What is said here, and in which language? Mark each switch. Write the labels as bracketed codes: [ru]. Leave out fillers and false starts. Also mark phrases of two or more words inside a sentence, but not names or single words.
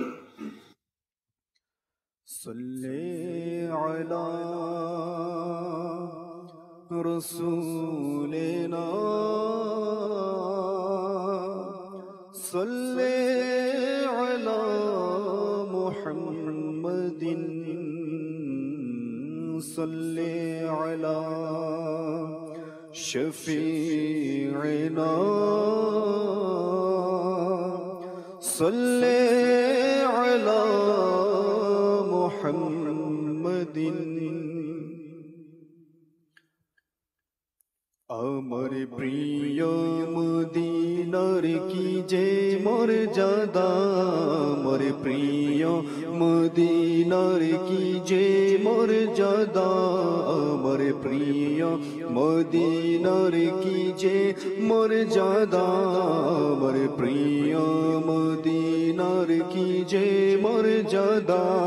[ar] صلی علی رسولنا صلی علی محمد صلی علی شفیعنا صلی علی محمد [bn] আমার প্রিয় মদিনার কি যে মর্যাদা, আমার প্রিয় মদিনার কি যে মর্যাদা, আমার প্রিয় মদিনার কি যে মর্যাদা, আমার প্রিয় মদিনার কি যে মর্যাদা।